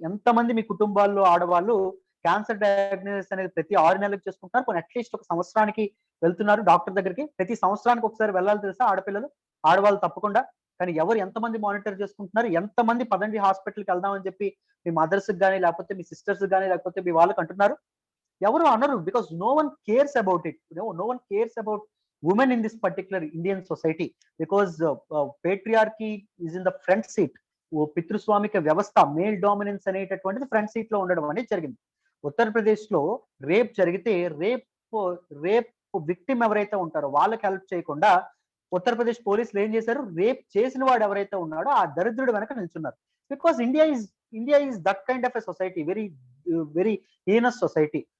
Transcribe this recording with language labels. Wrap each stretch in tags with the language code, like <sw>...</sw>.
<te>ఎంతమంది మీ కుటుంబాల్లో ఆడవాళ్ళు క్యాన్సర్ డయాగ్నోసిస్ అనేది ప్రతి 6 నెలలకు చేసుకుంటున్నారు? కొన్ని అట్లీస్ట్ ఒక సంవత్సరానికి వెళ్తున్నారు డాక్టర్ దగ్గరికి. ప్రతి సంవత్సరానికి ఒకసారి వెళ్ళాలి తెలుసా ఆడపిల్లలు, ఆడవాళ్ళు తప్పకుండా. కానీ ఎవరు ఎంతమంది మానిటర్ చేసుకుంటున్నారు? ఎంతమంది పదండి హాస్పిటల్‌కి వెళ్దామని చెప్పి మీ మదర్స్‌కి గాని, లేకపోతే మీ సిస్టర్స్‌కి గాని, లేకపోతే మీ వాళ్ళకి అంటున్నారు? ఎవరు అనరు.</te> <en>Because no one cares about it. No one cares about women in this particular Indian society because patriarchy is in the front seat.</en> <te>పితృస్వామిక వ్యవస్థ, మేల్ డామినెన్స్ అనేటటువంటిది ఫ్రంట్ సీట్ లో ఉండడం అనేది జరిగింది. ఉత్తరప్రదేశ్ లో రేప్ జరిగితే రేప్ విక్టిమ్ ఎవరైతే ఉంటారో వాళ్ళకి హెల్ప్ చేయకుండా ఉత్తరప్రదేశ్ పోలీసులు ఏం చేశారు? రేప్ చేసిన వాడు ఎవరైతే ఉన్నాడో ఆ దరిద్రుడు వెనక నిల్చున్నారు.</te> <en>Because India is that kind of a society, very heinous society.</en>